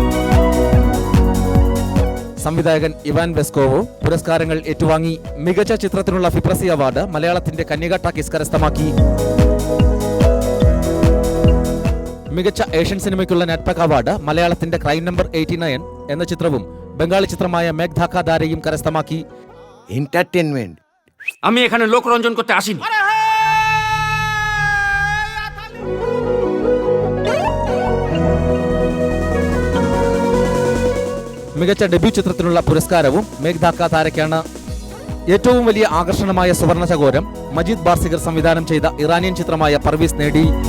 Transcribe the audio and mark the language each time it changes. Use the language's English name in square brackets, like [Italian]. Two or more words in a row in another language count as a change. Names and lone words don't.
[Malayalam] സംവിധായകൻ ഇവാൻ വെസ്കോവോ പുരസ്കാരങ്ങൾ ഏറ്റുവാങ്ങി. മികച്ച ചിത്രത്തിനുള്ള ഫിപ്രസി അവാർഡ് മലയാളത്തിന്റെ കന്യക ടാക്കീസ് കരസ്ഥമാക്കി. മികച്ച ഏഷ്യൻ സിനിമയ്ക്കുള്ള നെറ്റ്പാക് അവാർഡ് മലയാളത്തിന്റെ ക്രൈം നമ്പർ 89 എന്ന ചിത്രവും ബംഗാളി ചിത്രമായ മേഘ് ധാക്ക ദാരയും കരസ്ഥമാക്കി. [Bangla] এন্টারটেইনমেন্ট আমি এখানে লোকরঞ্জন করতে আসিনি। [Malayalam] മികച്ച ഡെബ്യൂ ചിത്രത്തിനുള്ള പുരസ്കാരവും മേഘ് ധാക്ക താരയ്ക്കാണ്. ഏറ്റവും വലിയ ആകർഷണമായ സുവർണ ചകോരം മജീദ് ബാർസിഗർ സംവിധാനം ചെയ്ത ഇറാനിയൻ ചിത്രമായ പർവീസ് നേടി.